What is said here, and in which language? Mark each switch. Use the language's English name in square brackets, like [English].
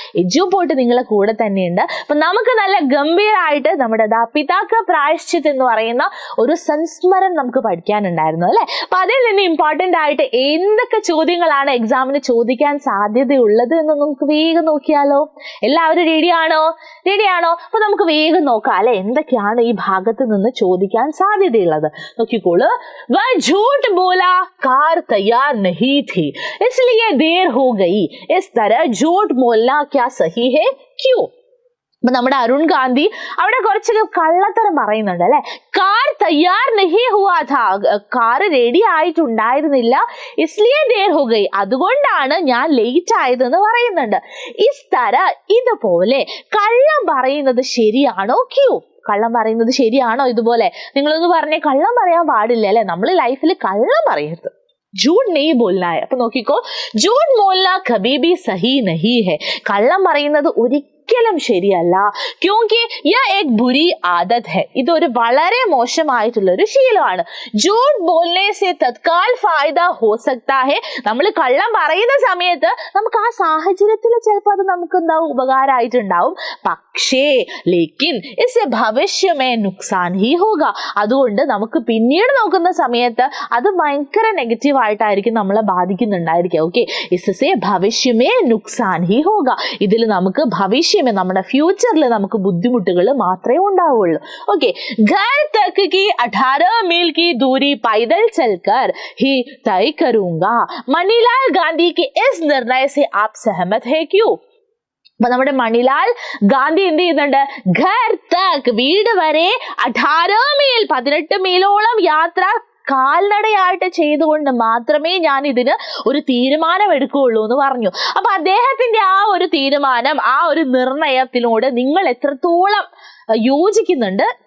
[Malayalam] എജുപോർട്ട് നിങ്ങളെ കൂടെ തന്നെയുണ്ട്. അപ്പൊ നമുക്ക് നല്ല ഗംഭീരമായിട്ട് നമ്മുടെ പിതാക്ക പ്രായശ്ചിത്ത് എന്ന് പറയുന്ന ഒരു സംസ്മരം നമുക്ക് പഠിക്കാനുണ്ടായിരുന്നു അല്ലെ. അപ്പൊ അതിൽ നിന്ന് ഇമ്പോർട്ടന്റ് ആയിട്ട് എന്തൊക്കെ ചോദ്യങ്ങളാണ് എക്സാമിന് ചോദിക്കാൻ സാധ്യതയുള്ളത് എന്ന് നമുക്ക് വേഗം നോക്കിയാലോ. എല്ലാവരും റെഡിയാണോ? അപ്പൊ നമുക്ക് വേഗം നോക്കാം അല്ലെ, എന്തൊക്കെയാണ് ഈ ഭാഗത്ത് നിന്ന് ചോദിക്കാൻ സാധ്യതയുള്ളത്. നോക്കിക്കോളൂ. [Hindi] വ झूठ बोला, कार तैयार नहीं थी इसलिए देर हो गई. इस तरह झूठ बोलना क्या सही है, क्यों? [Malayalam] അപ്പൊ നമ്മുടെ അരുൺ ഗാന്ധി അവിടെ കുറച്ച് കള്ളത്തരം പറയുന്നുണ്ട് അല്ലെ. [Hindi] കാർ തയ്യാർ നഹി ഹുവാ ഥാ, [Malayalam] കാർ റെഡി ആയിട്ടുണ്ടായിരുന്നില്ല. [Hindi] ഇസ്ലിയേ ദേർ ഹോ ഗയി, [Malayalam] അതുകൊണ്ടാണ് ഞാൻ ലേറ്റ് ആയതെന്ന് പറയുന്നുണ്ട്. ഇസ് തര, ഇതുപോലെ കള്ളം പറയുന്നത് ശരിയാണോ? ക്യൂ, കള്ളം പറയുന്നത് ശരിയാണോ? ഇതുപോലെ നിങ്ങളൊന്ന് പറഞ്ഞേ, കള്ളം പറയാൻ പാടില്ല അല്ലെ, നമ്മൾ ലൈഫിൽ കള്ളം പറയരുത്. [Hindi] झूठ नहीं बोलना है. [Malayalam] അപ്പൊ നോക്കിക്കോ, [Hindi] झूठ बोलना कभी भी सही नहीं है. [Malayalam] കള്ളം പറയുന്നത് ഒരിക്കലും ശരിയല്ല. [Hindi] क्योंकि यह एक बुरी आदत है, [Malayalam] ഇതൊരു വളരെ മോശമായിട്ടുള്ള ഒരു ശീലമാണ്. [Hindi] झूठ बोलने से तत्काल फायदा हो सकता है. [Malayalam] നമ്മൾ കള്ളം പറയുന്ന സമയത്ത് നമുക്ക് ആ സാഹചര്യത്തിൽ ചിലപ്പോൾ അത് നമുക്ക് എന്താവും, ഉപകാരമായിട്ടുണ്ടാവും. പക്ഷേ [Hindi] ലേക്കിൻ इससे भविष्य में नुकसान ही होगा. [Malayalam] അതുകൊണ്ട് നമുക്ക് പിന്നീട് നോക്കുന്ന സമയത്ത് അത് ഭയങ്കര നെഗറ്റീവ് ആയിട്ടായിരിക്കും നമ്മളെ ബാധിക്കുന്നുണ്ടായിരിക്കും. [Hindi] ഓക്കെ, इससे भविष्य में नुकसान ही होगा. [Malayalam] ഇതിൽ നമുക്ക് ഭവിഷ്യമേ, നമ്മുടെ ഫ്യൂച്ചറിൽ നമുക്ക് ബുദ്ധിമുട്ടുകൾ മാത്രമേ ഉണ്ടാവുള്ളൂ. [Hindi] ഓക്കെ, घर तक की 18 मील की दूरी पैदल चलकर ही तय करूंगा. मणिलाल गांधी के इस निर्णय से आप सहमत है, क्यों? [Malayalam] അപ്പൊ നമ്മുടെ മണിലാൽ ഗാന്ധി എന്ത് ചെയ്യുന്നുണ്ട്, ഘർ തക്, വീട് വരെ, 18 മീൽ, 18 മീലോളം യാത്ര കാൽനടയായിട്ട് ചെയ്തുകൊണ്ട് മാത്രമേ ഞാൻ ഇതിന് ഒരു തീരുമാനം എടുക്കുകയുള്ളൂ എന്ന് പറഞ്ഞു. അപ്പൊ അദ്ദേഹത്തിന്റെ ആ ഒരു തീരുമാനം, ആ ഒരു നിർണയത്തിനോട് നിങ്ങൾ എത്രത്തോളം യോജിക്കുന്നുണ്ട്?